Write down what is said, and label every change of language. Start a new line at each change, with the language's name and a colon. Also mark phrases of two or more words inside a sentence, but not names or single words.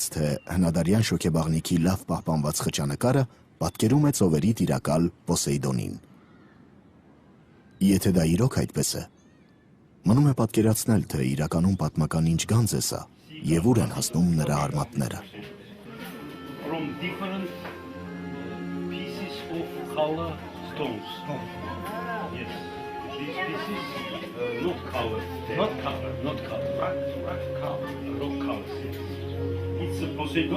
Armenian: թե հնադարյան շոգեբաղնիքի լավ պահպանված խճանկարը պատկերում է ծովերի տիրակալ Պոսեյդոնին։ Եթե դա իրոք այդպես է, մնում է պատկերացնել, թե իրականում պատմական ինչ գանձ է սա եւ ուր են հասնում նրա արմատները։
English: From different pieces of color stones. Yes. This is not color. Not color. Not color. Rock color. Rock color. It's a Poseidon.